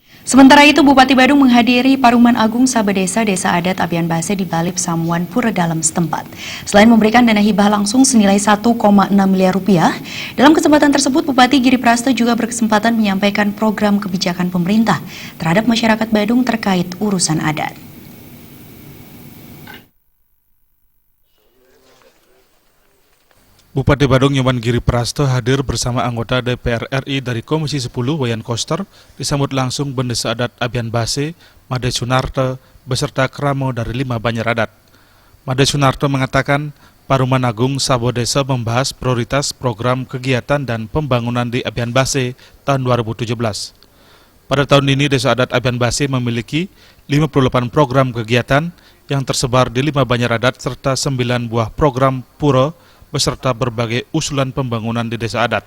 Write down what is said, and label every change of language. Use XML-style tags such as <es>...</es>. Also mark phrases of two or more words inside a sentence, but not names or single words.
<id>Sementara itu, Bupati Badung menghadiri Paruman Agung Sabedesa Desa Adat Abian Base di Balip Samuan Pura Dalem setempat. Selain memberikan dana hibah langsung senilai 1,6 miliar rupiah, dalam kesempatan tersebut Bupati Giri Prasto juga berkesempatan menyampaikan program kebijakan pemerintah terhadap masyarakat Badung terkait urusan adat. Bupati Badung Nyoman Giri Prasto hadir bersama anggota DPR RI dari Komisi 10 Wayan Koster disambut langsung Bendesa Adat Abian Base, Made Sunarto, beserta keramo dari 5 banjar adat. Made Sunarto mengatakan Paruman Agung Sabodesa membahas prioritas program kegiatan dan pembangunan di Abian Base tahun 2017. Pada tahun ini Desa Adat Abian Base memiliki 58 program kegiatan yang tersebar di 5 banjar adat serta 9 buah program pura beserta berbagai usulan pembangunan di Desa Adat.</id>